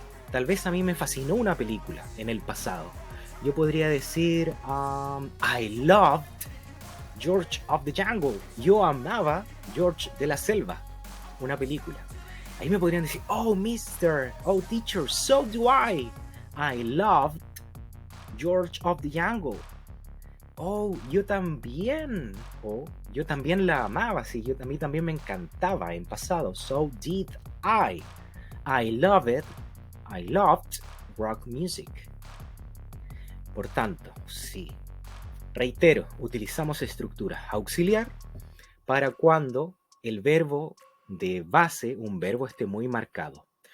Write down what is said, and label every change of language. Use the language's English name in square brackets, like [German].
[Spanish] Tal vez a mí me fascinó una película en el pasado. Yo podría decir [English] I loved George of the Jungle. [Spanish] Yo amaba George de la Selva, una película. Ahí me podrían decir, [English] oh, teacher, so do I. I loved George of the Jungle. [Spanish] Oh, yo también. Oh, yo también la amaba. Sí, a mí también me encantaba en pasado. [English] So did I. I loved rock music. [Spanish] Por tanto, sí. Reitero, utilizamos estructura auxiliar para cuando el verbo de base, un verbo esté muy marcado.